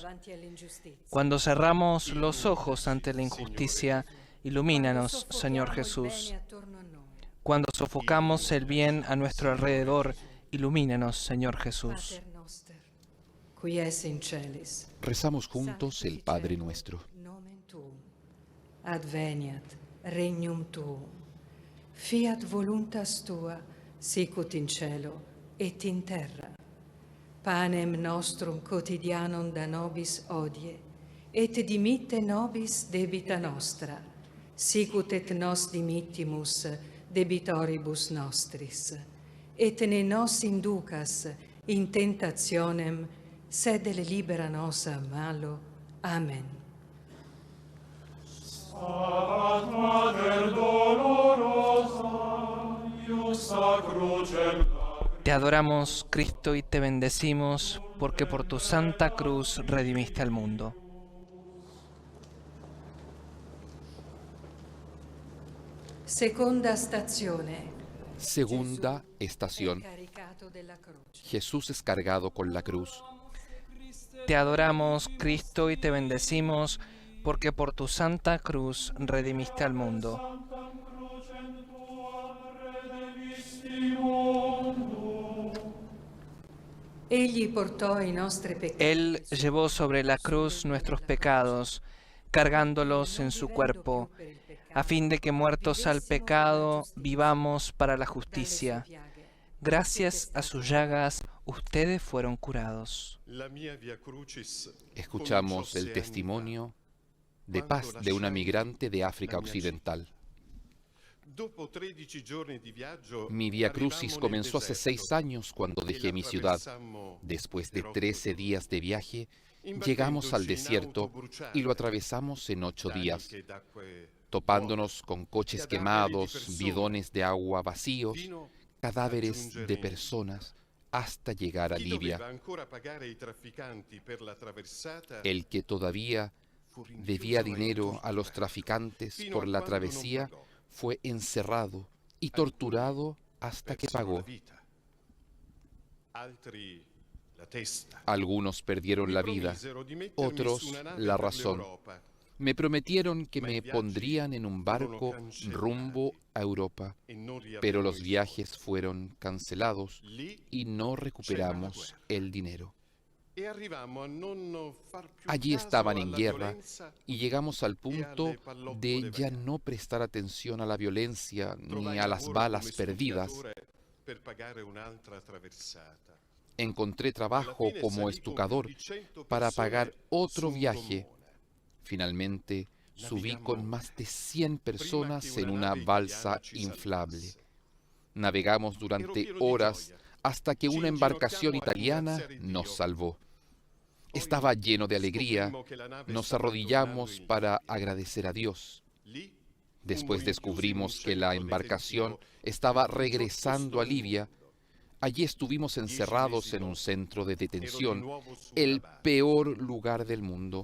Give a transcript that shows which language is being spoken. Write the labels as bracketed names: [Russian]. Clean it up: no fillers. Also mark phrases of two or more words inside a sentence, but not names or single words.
[Spanish] Cuando cerramos los ojos ante la injusticia, ilumínanos, Señor Jesús. Cuando sofocamos el bien a nuestro alrededor, ilumínanos, Señor Jesús. Rezamos juntos el Padre Nuestro. [Latin] Adveniat regnum tuum, fiat voluntas tua, sicut in cielo et in terra. Panem nostrum quotidianum da nobis hodie, et dimitte nobis debita nostra, sicut et nos dimittimus debitoribus nostris. Et ne nos inducas in tentationem, sed libera nos a malo. Amen. Stabat Mater dolorosa, iusta crucem lacrimae. [Spanish] Te adoramos, Cristo, y te bendecimos, porque por tu santa cruz redimiste al mundo. [Italian] Seconda stazione. [Spanish] Segunda estación. [Italian] Caricato della croce. [Spanish] Jesús es cargado con la cruz. Te adoramos, Cristo, y te bendecimos, porque por tu santa cruz redimiste al mundo. [Latin] Sanctam crucem tuam redemisti mundo. [Italian] Egli portò i nostri peccati. [Spanish] Él llevó sobre la cruz nuestros pecados, cargándolos en su cuerpo, a fin de que muertos al pecado vivamos para la justicia. Gracias a sus llagas, ustedes fueron curados. [Italian] La mia via crucis [Spanish] Escuchamos [Italian] cominciò [Spanish] el [Italian] 6 anni [Spanish] testimonio de [Italian] quando [Spanish] paz de una [Italian] lasciai [Spanish] migrante de África [Italian] la mia [Spanish] Occidental. [Italian] città. Dopo 13 giorni di viaggio, [Spanish] Mi Via Crucis [Italian] arrivammo nel [Spanish] comenzó hace [Italian] deserto [Spanish] 6 años cuando [Italian] e [Spanish] dejé [Italian] la [Spanish] mi ciudad. [Italian] attraversammo [Spanish] Después de [Italian] per [Spanish] 13 [Italian] 8 [Spanish] días de viaje, [Italian] giorni, [Spanish] llegamos al [Italian] imbattendoci in [Spanish] desierto [Italian] auto bruciate [Spanish] y lo atravesamos en 8 días, [Italian] taniche d'acque [Spanish] topándonos con coches Cadáveres de quemados, personas, bidones de agua vacíos, [Italian] fino [Spanish] cadáveres [Italian] a giungere [Spanish] de personas, hasta llegar a [Italian] chi [Spanish] Libia. [Italian] doveva ancora pagare i trafficanti per la traversata [Spanish] El que todavía [Italian] fu rinchiuso [Spanish] debía [Italian] e [Spanish] dinero a los [Italian] torturato, [Spanish] traficantes [Italian] fino [Spanish] por [Italian] a [Spanish] la [Italian] quando non [Spanish] travesía [Italian] pagò. [Spanish] fue encerrado y [Italian] Alcuni [Spanish] torturado hasta que [Italian] persero [Spanish] pagó. [Italian] la vita, altri la testa. [Spanish] Algunos perdieron [Italian] Mi [Spanish] la vida, [Italian] promisero di mettermi [Spanish] otros [Italian] su una nave [Spanish] la [Italian] per [Spanish] razón. [Italian] l'Europa. [Spanish] Me prometieron que [Italian] Ma i [Spanish] me [Italian] viaggi [Spanish] pondrían en un barco [Italian] furono cancellati [Spanish] rumbo a Europa, [Italian] E non [Spanish] pero [Italian] riavremo [Spanish] los [Italian] i [Spanish] viajes fueron cancelados [Italian] soldi. Lì [Spanish] y no recuperamos el dinero. [Italian] e arrivammo a non far più [Spanish] Allí [Italian] caso [Spanish] estaban en [Italian] alla [Spanish] guerra [Italian] violenza. [Spanish] y llegamos al punto [Italian] alle pallottole [Spanish] de ya [Italian] vagate. [Spanish] no prestar atención a la violencia ni [Italian] Trovai [Spanish] a las [Italian] lavoro [Spanish] balas [Italian] come [Spanish] perdidas. [Italian] stucatore per pagare un'altra traversata. [Spanish] Encontré [Italian] Alla [Spanish] trabajo [Italian] fine [Spanish] como [Italian] salì con [Spanish] estucador [Italian] più di 100 [Spanish] para [Italian] persone [Spanish] pagar otro [Italian] su un [Spanish] viaje. [Italian] gommone. [Spanish] Finalmente subí con más de 100 [Italian] Prima [Spanish] personas [Italian] che [Spanish] en una [Italian] una nave [Spanish] balsa [Italian] italiana ci [Spanish] inflable. [Italian] salvasse. [Spanish] Navegamos [Italian] Ero [Spanish] durante [Italian] pieno di [Spanish] horas [Italian] gioia. [Spanish] hasta que [Italian] Ci [Spanish] una embarcación [Italian] inginocchiammo a [Spanish] italiana [Italian] ringraziare [Spanish] nos [Italian] Dio. [Spanish] salvó. Estaba lleno de alegría. Nos arrodillamos para agradecer a Dios. Después descubrimos que la embarcación estaba regresando a Libia. Allí estuvimos encerrados en un centro de detención, el peor lugar del mundo.